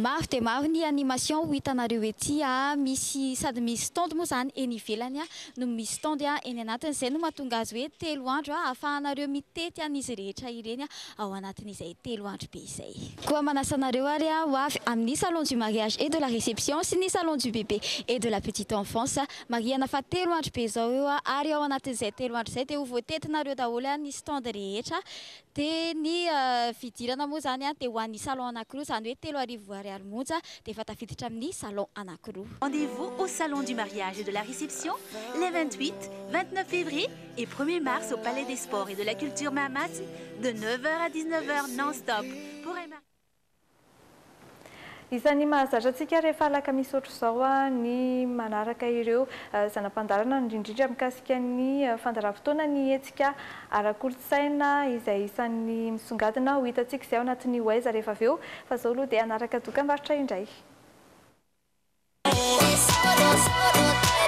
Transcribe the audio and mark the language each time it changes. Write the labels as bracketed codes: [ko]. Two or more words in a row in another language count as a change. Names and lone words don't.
[mg] Maro dia maro ny animation ho hitanareo ety misy sady misy stand moa izany eny ivelany no misy stand eny anatin'izay no mahatonga azy hoe 3 andro ahafahanareo mitety an'izy rehetra ireny ao anatin'izay 3 andro be izay. Koa manasanareo ary ho avy amin'ny [fr] salon du mariage et de la réception [mg] sy ny [fr] salon du bébé et de la petite enfance [mg] mariana fa 3 andro be izao eo ary ao anatin'izay 3 andro izay dia ho voatetinareo daholo ny stand rehetra dia ny fidirana moa zany dia ho an'ny salon anankiroa izany hoe 3 arivo ariary monja dia efa tafiditra amin'ny salon anankiroa. [fr] Rendez-vous au salon du mariage et de la réception les 28, 29 février et 1er mars au Palais des Sports et de la Culture Mahamasina de 9h à 19h non-stop. Pour [mg] Isan'ny mahazatra antsika rehefa alaka misotro izao ny manaraka ireo zanam-pandarana indrindra mikasika ny fandaharam-potoana ny hetsika ara-kolontsaina izay isan'ny misongadina ho hitantsika izay ao anatin'ny Oaiza rehefa avy eo fa izao aloha dia anaraka dokam-barotra indray.